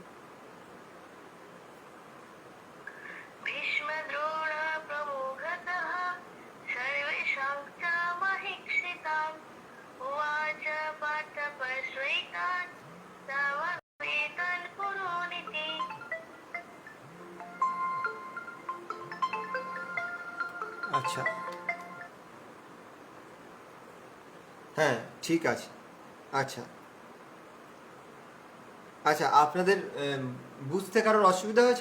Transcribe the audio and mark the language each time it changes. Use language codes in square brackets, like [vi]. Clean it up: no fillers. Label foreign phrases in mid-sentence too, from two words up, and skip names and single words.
[sa] भीष्मद्रोण प्रमुखतः सर्वेषां च महीक्षिताम् उवाच पार्थ पश्यैतान् समवेतान् कुरूनिति। [bn] আচ্ছা, হ্যাঁ ঠিক আছে। আচ্ছা আচ্ছা, আপনাদের বুঝতে কারোর অসুবিধা হয়েছে?